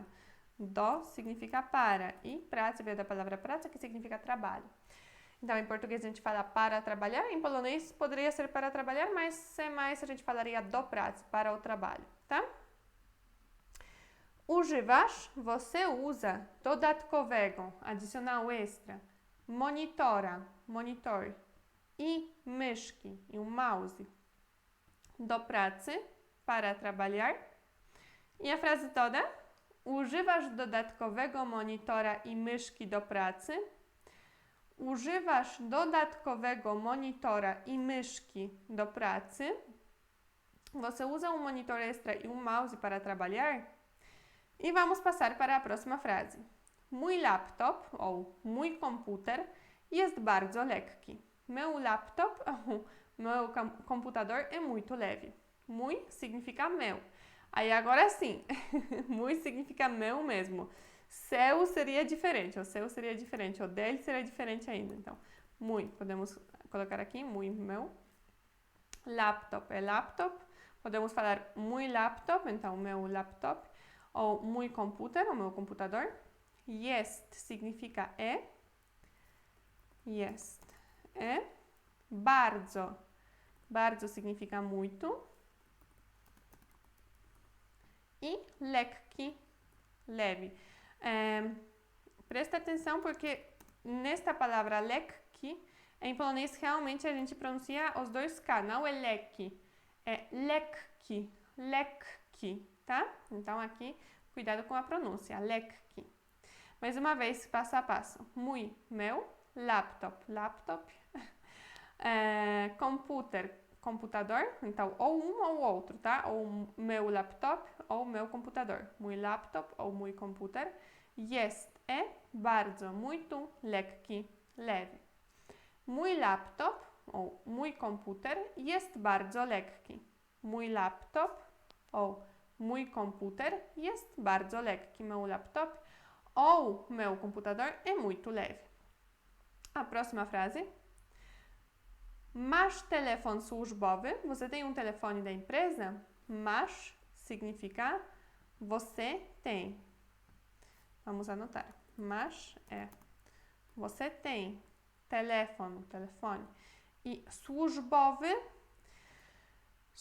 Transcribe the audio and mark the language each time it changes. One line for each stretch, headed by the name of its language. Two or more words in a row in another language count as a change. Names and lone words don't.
Portuguese: Do significa para e pracy veio da palavra pracy, que significa trabalho. Então, em português a gente fala para trabalhar, em polonês poderia ser para trabalhar, mas sem mais a gente falaria
Polish: do pracy,
Portuguese: para o trabalho, tá? Używasz, você usa, dodatkowego, adicional extra, monitora, monitor,
Polish: i myszki,
Portuguese: e um mouse,
Polish: do pracy,
Portuguese: para trabalhar. E a frase toda,
Polish: używasz dodatkowego monitora i myszki do pracy. Używasz dodatkowego monitora i myszki do pracy.
Portuguese: Você usa um monitor extra e um mouse para trabalhar? E vamos passar para a próxima frase.
Polish: Mój laptop, ou mój komputer, jest bardzo lekki.
Portuguese: Meu laptop, meu computador é muito leve. Mój significa meu. Aí agora sim, mój significa meu mesmo. Seu seria diferente, o seu seria diferente, o dele seria diferente ainda. Então, mój, podemos colocar aqui, mój, meu. Laptop é laptop. Podemos falar
Polish: mój laptop,
Portuguese: então meu laptop.
Polish: Ou mój komputer,
Portuguese: o meu computador. Jest significa é. Jest é. Bardzo. Bardzo significa muito. E lekki, leve. Presta atenção porque nesta palavra lekki, em polonês realmente a gente pronuncia os dois K, não é lekki, é lekki, lekki, tá? Então aqui, cuidado com a pronúncia, lekki. Mais uma vez, passo a passo. Mój, meu, laptop, laptop, computer, computador, então ou um ou outro, tá? Ou meu laptop ou meu computador.
Polish: Mój laptop ou mój komputer. Jest é bardzo, muito, lekki, leve. Mój laptop ou mój komputer jest bardzo lekki. Mój laptop ou mój komputer jest bardzo lekki.
Portuguese: Meu laptop ou meu computador é muito leve. A próxima frase.
Polish: Masz telefon służbowy?
Portuguese: Você tem um telefone da empresa? Masz significa você tem. Vamos anotar. Masz é você tem. Telefone. E służbowy.